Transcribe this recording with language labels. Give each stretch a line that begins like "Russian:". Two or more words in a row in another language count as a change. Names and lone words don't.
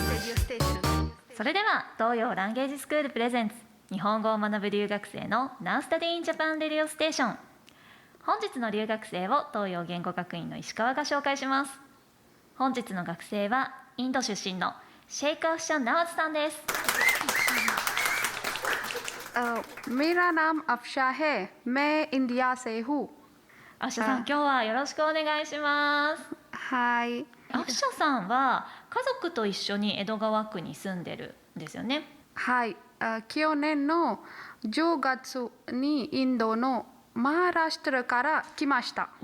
Japanese: それでは東洋ランゲージスクールプレゼンツ日本語を学ぶ留学生の Now Study in Japan Radio Station。本日の留学生を東洋言語学院の石川が紹介します。本日の学生はインド出身のシェイクアフシャン・ナワズさんです。
Hindi: मेरा नाम अफशा है। मैं इंडिया से हूँ।
Japanese: アフシャさん、今日はよろしくお願いします。はい。アフシャさんは家族と一緒に江戸川区に住んでるんですよね。はい。去年の10月にインドのマハラシュトラから来ました。